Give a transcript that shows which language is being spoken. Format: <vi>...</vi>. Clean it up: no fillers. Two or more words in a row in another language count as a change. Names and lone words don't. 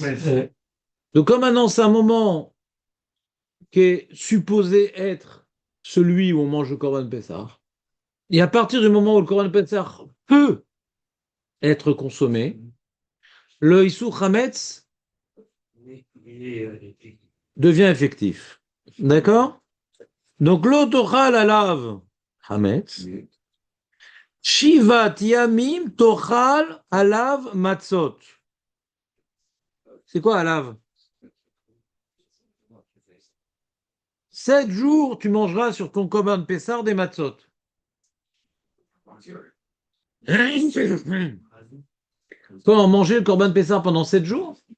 <fr>Donc comme maintenant c'est un moment qui est supposé être celui où on mange le</fr> <he>Korban Pessah,</he> <fr>et à partir du moment où le</fr> <he>Korban Pessah</he> <fr>peut être consommé, le</fr> <he>Issou chametz</he> <fr>devient effectif. D'accord? Donc</fr> <he>l'otochal alav chametz. Shivat yamim tochal alav matzot.</he> <fr>C'est quoi alav? 7 jours, tu mangeras sur ton</fr> <he>Korban Pessah</he> <fr>des matzot. Comment manger le</fr> <he>Korban Pessah</he> <fr>pendant 7 jours?</fr>